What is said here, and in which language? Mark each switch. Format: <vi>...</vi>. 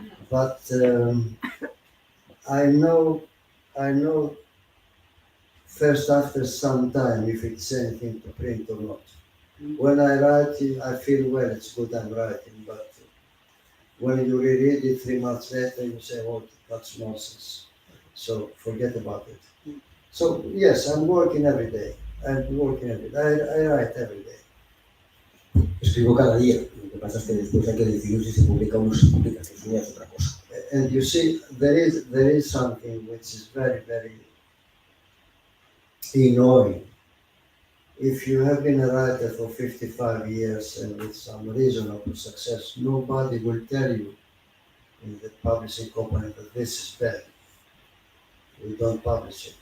<en>But I know first after some time if it's anything to print or not. When I write, I feel, well, it's good I'm writing, but when you reread it 3 months later, you say, oh, that's nonsense. So forget about it. So yes, I'm working every day. I write every day.</en> <es>Escribo cada día. Lo que pasa es que después hay que decidir si se publica o no se publica, que eso ya es otra cosa.</es> <en>and you see, there is something which is very, very ignoring. If you have been a writer for 55 years and with some reasonable success, nobody will tell you in the publishing company that this is bad. We don't publish it.</en>